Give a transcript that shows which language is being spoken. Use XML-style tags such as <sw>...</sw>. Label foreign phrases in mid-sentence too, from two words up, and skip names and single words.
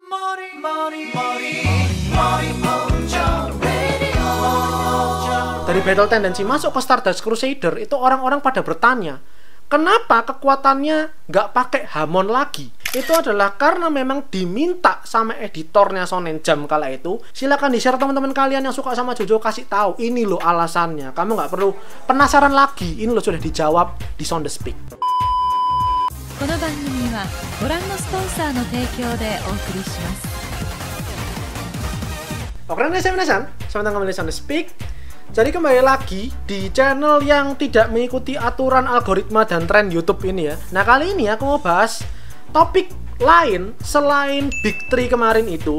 <id>Dari Battle Tendency masuk ke Stardust Crusader itu orang-orang pada bertanya, kenapa kekuatannya nggak pakai Hamon lagi? Itu adalah karena memang diminta sama editornya Shonen Jump kala itu. Silakan di-share teman-teman kalian yang suka sama JoJo, kasih tahu ini loh alasannya. Kamu nggak perlu penasaran lagi, ini loh sudah dijawab di Sound the Speak.</id> <ja>この番組はご覧のスポンサーの提供でお送りします。</ja> <id>Oke, selamat datang kembali di Sound the Speak. Jadi kembali lagi di channel yang tidak mengikuti aturan algoritma dan tren YouTube ini ya. Nah, kali ini aku mau bahas topik lain selain Big 3 kemarin itu.</id>